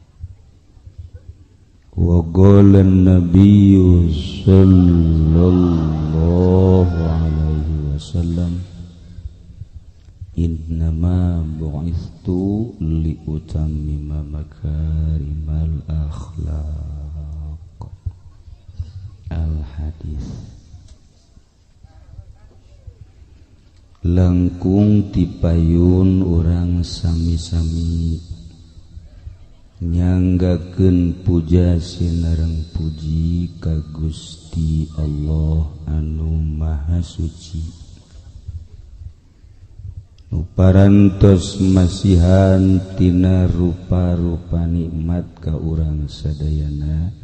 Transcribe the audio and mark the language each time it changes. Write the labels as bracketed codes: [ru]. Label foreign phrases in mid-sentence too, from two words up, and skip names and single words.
[ar] وقال النبي صلى الله عليه وسلم إنما بعثت لأتمم مكارم الأخلاق. Al-hadis. [su] Langkung tipayun urang sami-sami nyanggakeun puja sinareng puji ka Gusti Allah anu Maha Suci, nu parantos masihan tina rupa-rupa nikmat ka urang sadayana,